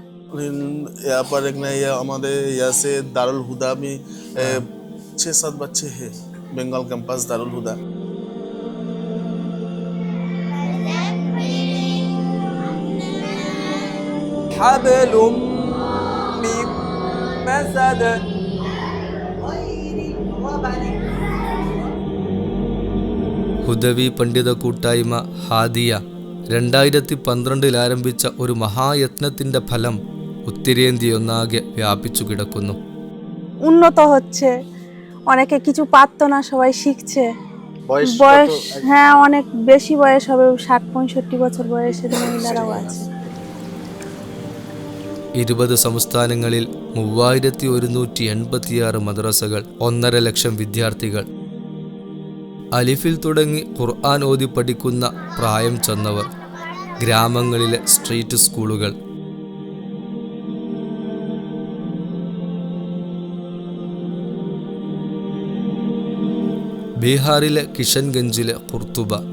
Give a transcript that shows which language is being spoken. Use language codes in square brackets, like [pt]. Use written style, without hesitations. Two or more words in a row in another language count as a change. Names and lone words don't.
[hi] यहाँ पर एक नया हमारे यहाँ से दारुल हुदा में 6-7 बच्चे हैं. बंगाल कैंपस दारुल हुदा. [ar] حبل من مسد. [ml] ഹുദവി പണ്ഡിത കൂട്ടായ്മ ഹാദിയ 2012 ആരംഭിച്ച ഒരു മഹായത്നത്തിൻ്റെ ഫലം ഉത്തരേന്ത്യയൊന്നാകെ വ്യാപിച്ചു കിടക്കുന്നു. [bn] উন্নত হচ্ছে, অনেকে কিছু পারতো না, সবাই শিখছে. বয়স হ্যাঁ, অনেক বেশি বয়স হবে, 60-65 বছর বয়সের মহিলারাও আছে. [ml] 20 സംസ്ഥാനങ്ങളിൽ 3186 മദ്രസകൾ, 1.5 ലക്ഷം വിദ്യാർത്ഥികൾ. അലിഫിൽ തുടങ്ങി ഖുർആൻ ഓതി പഠിക്കുന്ന പ്രായം ചെന്നവർ, ഗ്രാമങ്ങളിലെ സ്ട്രീറ്റ് സ്കൂളുകൾ. ബീഹാറിലെ കിഷൻഗഞ്ചിലെ ഖുർത്തുബ,